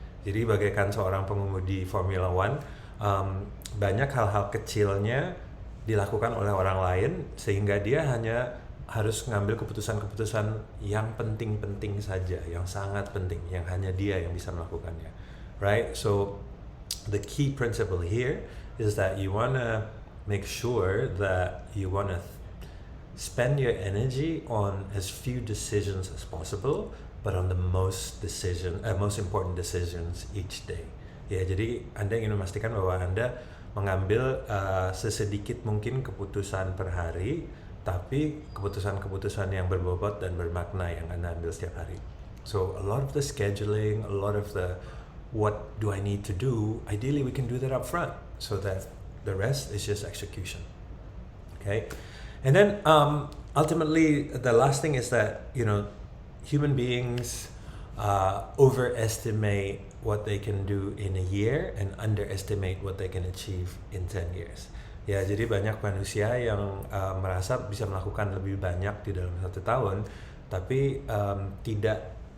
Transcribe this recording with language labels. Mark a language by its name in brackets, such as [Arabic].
[Indonesian] Jadi bagaikan seorang pengemudi Formula One, banyak hal-hal kecilnya dilakukan oleh orang lain sehingga dia hanya harus ngambil keputusan-keputusan yang penting-penting saja, yang sangat penting, yang hanya dia yang bisa melakukannya, right? [English] So the key principle here is that you wanna make sure that you wanna spend your energy on as few decisions as possible, but on the most important decisions each day. [Indonesian] Ya, jadi Anda ingin memastikan bahwa Anda mengambil sesedikit mungkin keputusan per hari, tapi keputusan-keputusan yang berbobot dan bermakna yang Anda ambil setiap hari. [English] So a lot of the scheduling, a lot of the what do I need to do, ideally we can do that up front so that the rest is just execution. Okay? And then ultimately the last thing is that, human beings overestimate what they can do in a year and underestimate what they can achieve in 10 years. [Indonesian] Ya, jadi banyak manusia yang merasa bisa melakukan lebih banyak di dalam 1 tahun, tapi tidak